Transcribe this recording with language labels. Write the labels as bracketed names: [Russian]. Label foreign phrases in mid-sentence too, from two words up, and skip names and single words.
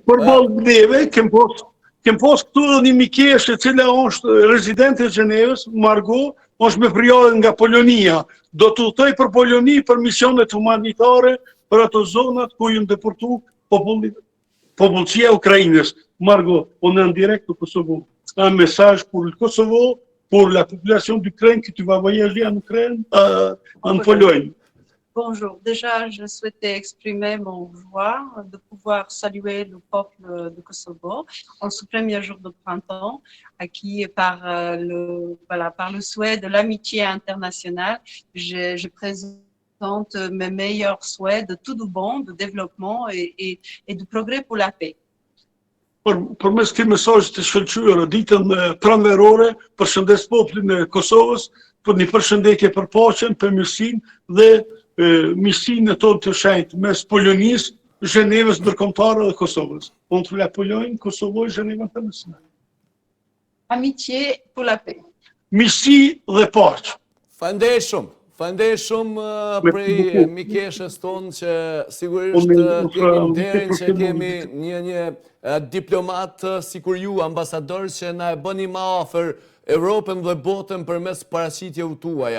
[Albanian] Përballë neve, kem pos këtu edhe një mikeshe cila është rezidente e Gjenevës, Margot, është me prijallë nga Polonia. Do të udhtoj për Poloni për misionet humanitare për ato zonat ku ju deportu popullsia Ukrainës. [French] Margot, on est en direct au Kosovo. Un message pour le Kosovo, pour la population d'Ukraine qui tu vas voyager en Ukraine, en Pologne. bonjour. Déjà, je souhaitais exprimer mon joie de pouvoir saluer le peuple de Kosovo en ce premier jour de printemps, acquis par par le souhait de l'amitié internationale. Je présente mes meilleurs souhaits de tout de bon, de développement et de progrès pour la paix. [Albanian] Përmes këtij mesazhi të shkëlqyer ditën pranverore, përshëndes popullin e Kosovës për një përshëndetje për paqen, për mirësinë dhe miqësinë tonë të shenjtë mes Polonisë, Zhenevës ndërkombëtare dhe Kosovës. [French] Entre la Pologne, Kosovo et Genève internationale. Amitié pour la paix. [Albanian] Miqësi dhe paqe. Falenderoj shumë prej mikeshës tonë që sigurisht kemi nderin që kemi një diplomat sikur ju, ambasador, që na e bëni më afër Evropën dhe botën përmes paraqitjeve tuaja.